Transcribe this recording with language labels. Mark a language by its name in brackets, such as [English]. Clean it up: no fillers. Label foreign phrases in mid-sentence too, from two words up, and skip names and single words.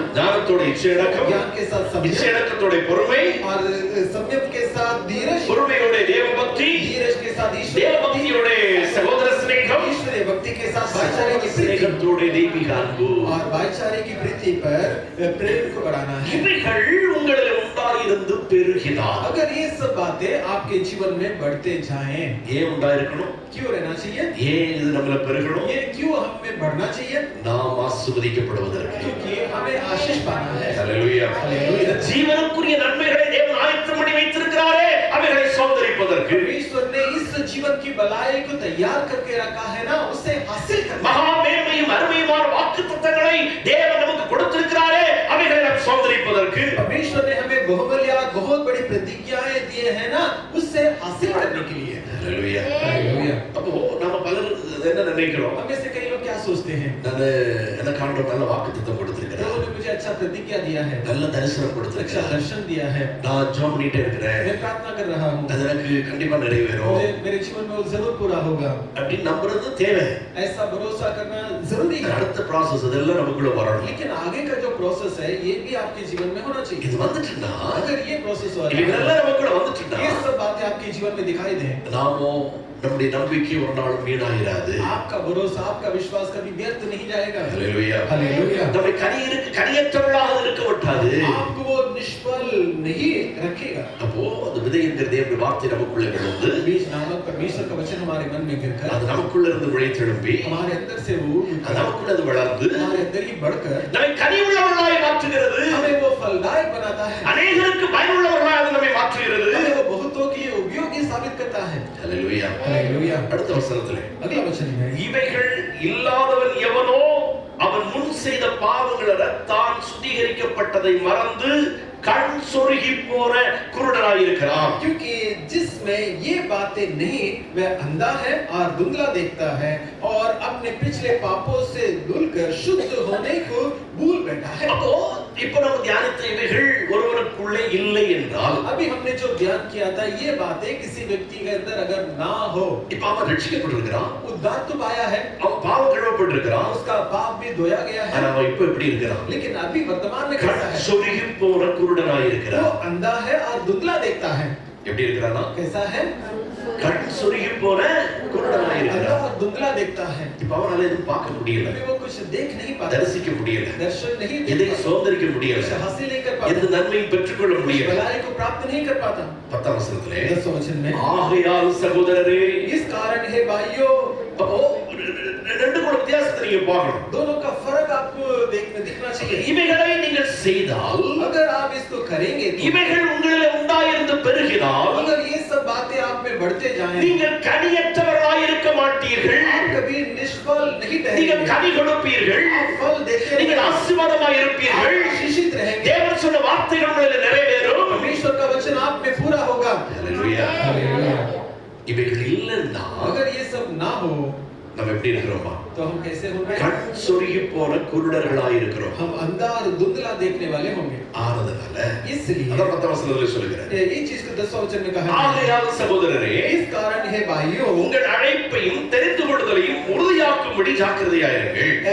[Tamil] ஞானத்தோட இச்சையடக்கம், [Hindi] ज्ञान के साथ संयम [Tamil] இச்சையடக்கத்தோட பொறுமை, [Hindi] और संयम के साथ धीरज, [Tamil] பொறுமையோட தேவபக்தி, [Hindi] धीरज के साथ ईश्वरीय [Tamil] தேவபக்தியோட சகோதர சிநேகம், [Hindi] ईश्वरीय भक्ति के साथ भाईचारे की प्रीति [Tamil] சிநேகத்தோட தெய்வீக அன்பு. [Hindi] और भाईचारे की प्रीति पर प्रेम को बढ़ाना है. [Tamil] இவைகள் உங்களில் உண்டாயிருந்து பெருகினால், [Hindi] अगर ये सब बातें आपके जीवन में बढ़ते जाएं, [Tamil] ஏன் உண்டாயிருக்கணும்? [Hindi] क्यों रहना चाहिए? [Tamil] ஏன் இது நம்மள பெருகணும்? [Hindi] ये क्यों हमें बढ़ना चाहिए? [Tamil] நாம் ஆசீர்வதிக்கப்படுவதற்கு. [Hindi] क्योंकि हमें आशीष पाना है. [Tamil] ஹalleluya. [Hindi] हालेलुया. [Tamil] ஜீவனுக்குரிய நன்மைகளை தேவன் ஆயத்தம் பண்ணி வைத்திருக்கிறாரே, அவைகளை சுதந்தரிப்பதற்கு. [Hindi] परमेश्वर ने इस जीवन की भलाई को तैयार करके रखा है ना, उसे हासिल करना. [Tamil] மகா மேன்மையும் அருமையுமான வாக்குத்தத்தங்களை தேவன் நமக்கு கொடுத்திருக்கிறாரே, அவைகளை நாம் சுதந்தரிப்பதற்கு. [Hindi] परमेश्वर ने हमें बहुमूल्य बहुत बड़ी प्रतिज्ञाएं दिए हैं ना, उससे हासिल करने के लिए. [Tamil] ஹalleluya. [Hindi] हालेलुया. [Tamil] அப்போ நம்ம பலர் என்ன நினைக்கிறோம்? [Hindi] हम में से कई लोग क्या सोचते हैं? [Tamil] எனக்கு ஆண்டவர் நல்ல வாக்குத்தத்தம் கொடுத்திருக்கிறார், [Hindi] प्रभु ने मुझे अच्छा प्रतिज्ञा दिया है, [Tamil] நல்ல தரிசனம் [Hindi] अच्छा [Tamil] கொடுத்திருக்கிறார், [Hindi] दर्शन दिया है, [Tamil] நான் ஜெபம் பண்ணிட்டே இருக்கிறேன், [Hindi] मैं प्रार्थना कर रहा हूँ, [Tamil] அது எனக்கு கண்டிப்பா நிறைவேறும் [Hindi] मुझे मेरे जीवन में वो जरूर पूरा होगा. [Tamil] அப்படின்னு நம்புறது தேவை. [Hindi] ऐसा भरोसा करना जरूरी है. [Tamil] அடுத்த ப்ராசஸ் இதெல்லாம் நமக்குள்ள வரணும். [Hindi] लेकिन आगे का जो प्रोसेस है, ये भी आपके जीवन में होना चाहिए. [Tamil] இது வந்துட்டுனா, [Hindi] अगर ये प्रोसेस हो रहा है, [Tamil] இவைகளெல்லாம் நமக்குள்ள வந்துட்டுனா, [Hindi] ये सब बातें आपके जीवन में दिखाई दें, [Tamil] நாமோ நம்முடைய நம்பிக்கை ஒரு நாளும் வீணாயிராது. [Hindi] आपका भरोसा, आपका विश्वास कभी व्यर्थ नहीं जाएगा। [Tamil] ஹalleluya. [Hindi] हालेलुया। [Tamil] நம்மை கனியற்றவர்களாக இருக்க விட்டாது. [Hindi] आपको वो निष्फल नहीं रखेगा। [Tamil] அப்போ அந்த விதை என்கிற தேவனுடைய வார்த்தை நமக்குள்ளே விழுந்து [Hindi] बीज नामक परमेश्वर का वचन हमारे मन में गिरकर [Tamil] அது நமக்குள்ள இருந்து விளைத்தெழும்பி [Hindi] हमारे अंदर से वो [Tamil] அது நமக்குள்ள அது வளர்ந்து [Hindi] हमारे अंदर ही बढ़कर [Tamil] நம்மை கனியுள்ளவர்களாய் மாற்றுகிறது. [Hindi] हमें वो फलदायक बनाता है। [Tamil] அநேகருக்கு பயனுள்ளவர்களாய் அது நம்மை மாற்றுகிறது. [Hindi] हमें वो बहुतों के लिए उपयोगी साबित करता है। [Tamil] ஹalleluya. [Hindi] हालेलुया। [Tamil] அடுத்த வசனத்திலே [Hindi] अगला वचन है, [Tamil] இவைகள் இல்லாதவன் எவனோ அவன் முன் செய்த பாவங்களால் தான் சுத்திகரிக்கப்பட்டதை மறந்து கண் சொருகி போற குருடராய் இருக்கிறான். [Hindi] क्योंकि जिसमें ये बातें नहीं वह अंधा है और धुंधला देखता है और अपने पिछले पापों से धुलकर शुद्ध होने को भूल बैठा है। [Tamil] அப்போ இப்போ நம்ம தியானித்த இவைகள் ஒருவனுக்குள்ளே இல்லை என்றால் [Hindi] अभी हमने जो ध्यान किया था ये बातें किसी व्यक्ति के अंदर अगर ना हो, [Tamil] இப்ப அவன் ரட்சிக்கப்பட்டிருக்கிறான், [Hindi] उद्धार तो पाया है, [Tamil] அவன் பாவம் கழுவப்பட்டிருக்கிறான், [Hindi] उसका पाप भी धोया गया है, [Tamil] ஆனா அவன் இப்ப எப்படி இருக்கிறான்? [Hindi] लेकिन अभी वर्तमान में कैसा [Tamil] கண் [Hindi] है? [Tamil] சொருகி போற குருடராய் [Hindi] वो [Tamil] இருக்கிறான். [Hindi] अंधा है और धुंधला देखता है। [Tamil] எப்படி இருக்கிறானா? [Hindi] कैसा है? [Tamil] கண் சொருகி போற குருடராய் [Hindi] अंधा [Tamil] இருக்கிறான். [Hindi] और धुंधला देखता है। [Tamil] இப்ப அவனால எதுவும் பார்க்க முடியல, [Hindi] अभी वो कुछ देख नहीं पाता, [Tamil] தரிசிக்க முடியல, [Hindi] दर्शन नहीं [Tamil] எதை [Hindi] देख पाता, [Tamil] சுதந்திரிக்க முடியல, [Hindi] कुछ हासिल नहीं कर [Tamil] எந்த [Hindi] पाता, [Tamil] நன்மையும் பெற்றுக்கொள்ள [Hindi] कुछ [Tamil] முடியல. [Hindi] भलाई को प्राप्त नहीं कर पाता। [Tamil] 10 வசனத்திலே [Hindi] 10 वचन में, [Tamil] ஆகையால் சகோதரரே, [Hindi] इस कारण है भाइयों, [Tamil] அப்போ ரெண்டு கூட வித்தியாசத்தை நீங்க பார்க்கணும். [Hindi] दोनों का फर्क आपको दिखना चाहिए। [Tamil] இவைகளை நீங்கள் செய்தால், [Hindi] अगर आप इसको करेंगे तो, [Tamil] இவைகள் உங்களிலே உண்டாயிருந்து பெருகினால் [Hindi] अगर ये सब बातें आप में बढ़ते जाएं, [Tamil] நீங்கள் கனியற்றவர்களாய் இருக்க மாட்டீர்கள். [Hindi] आप कभी निष्फल नहीं [Tamil] நீங்கள் [Hindi] ठहरेंगे, [Tamil] கனி கொடுப்பீர்கள். [Hindi] आप फल देते [Tamil] நீங்கள் [Hindi] रहेंगे, [Tamil] ஆசீர்வாதமாய் இருப்பீர்கள். [Hindi] आप आशीषित रहेंगे, [Tamil] தேவன் சொன்ன வார்த்தைகள் உங்களிலே நிறைவேறும். [Hindi] परमेश्वर का वचन आप में पूरा होगा। [Tamil] ஹalleluya. இவைகள் இல்லைன்னா [Hindi] अगर ये सब ना हो [Tamil] நம்ம எப்படி இருக்கிறோமா? [Hindi] तो हम कैसे होंगे? [Tamil] கண் சொருகி போன குருடர்களாய் இருக்கிறோம். [Hindi] हम अंधा और धुंधला देखने वाले होंगे। [Tamil] ஆனதுனால [Hindi] इसलिए [Tamil] அதான் 10 வசனத்திலே சொல்லுகிறேன். [Hindi] ये चीज को 10 वचन में कहा है, [Tamil] ஆகையால் சகோதரரே, [Hindi] इस कारण है भाइयों, [Tamil] உங்கள் அழைப்பையும் தெரிந்து கொள்ளுதலையும் உறுதியாக்கும்படி ஜாக்கிரதையாயிருங்கள்.